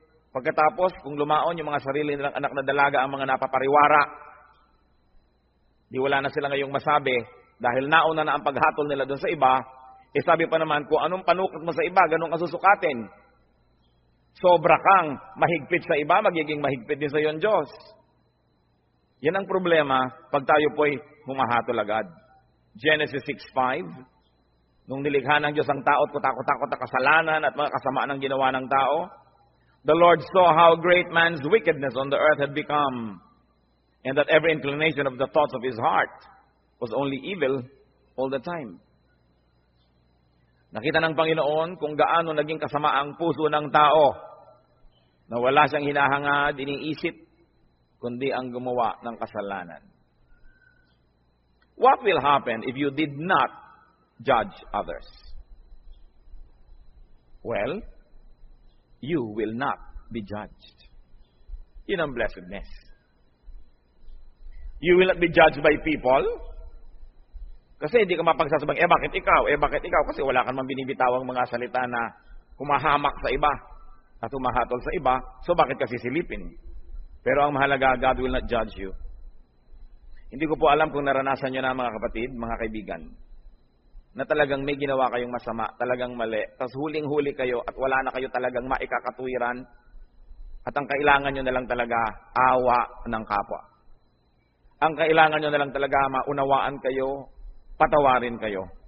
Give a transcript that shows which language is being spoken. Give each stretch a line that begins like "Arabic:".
Filipino: Pagkatapos, kung lumaon yung mga sarili nilang anak na dalaga ang mga napapariwara, di wala na sila ngayong masabi, dahil nauna na ang paghatol nila doon sa iba, sabi pa naman, kung anong panukot mo sa iba, ganun ka susukatin. Sobra kang mahigpit sa iba, magiging mahigpit din sa iyo ang Diyos. Yan ang problema pag tayo po'y humahatol agad.
English: Genesis 6:5,
Filipino: nung nilikha ng Diyos ang tao at kutakot-takot na kasalanan at mga kasamaan ng ginawa ng tao,
English: the Lord saw how great man's wickedness on the earth had become, and that every inclination of the thoughts of his heart was only evil all the time.
Filipino: Nakita ng Panginoon kung gaano naging kasama ang puso ng tao na wala siyang hinahangad, iniisip, kundi ang gumawa ng kasalanan.
English: What will happen if you did not judge others? Well, you will not be judged.
Filipino: Yun ang blessedness.
English: You will not be judged by people.
Filipino: Kasi hindi ka mapagsasabang, bakit ikaw? Bakit ikaw? Kasi wala kang binibitawang mga salita na humahamak sa iba at humahatol sa iba, so bakit kasi silipin? Pero ang mahalaga,
English: God will not judge you.
Filipino: Hindi ko po alam kung naranasan nyo na mga kapatid, mga kaibigan, na talagang may ginawa kayong masama, talagang mali, tapos huling-huli kayo at wala na kayo talagang maikakatuwiran at ang kailangan nyo na lang talaga awa ng kapwa. Ang kailangan nyo na lang talaga maunawaan kayo, patawarin kayo.